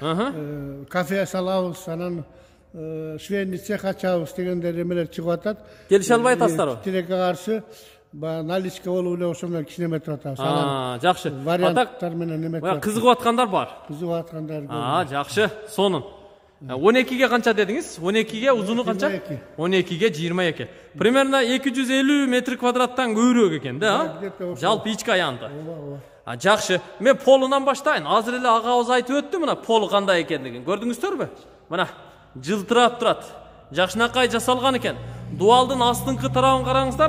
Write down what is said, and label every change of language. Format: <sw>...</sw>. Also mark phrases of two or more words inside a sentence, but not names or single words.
<ky>Кафе салабыз, анан</ky> <ru>швейный цех</ru> <ky>ачабыз дегендер эмелер чыгып атат. Келише албай атасыздарбы? Тилекке каршы наличка болуп эле ошондон кичине эметип атабыз. Жакшы. Варианттар менен эметип. Кызыгып аткандар бар. Кызыгып аткандар. Жакшы. Сонун. 12'ge kança dediniz? 12'ge uzunu kança? 12'ge 22. Примерно 250 метр квадраттан көбүрөөк экен да? Жалпы ички аянды. Жакшы. Мен полунан баштайын. Азыр эле агабыз айтып өттү мына полу кандай экендигин. Көрдүңүздөрбү? Мына жылтырап турат. Жакшынакай жасалган экен. Дуалдын астыңкы тарабын караңыздар.</ky>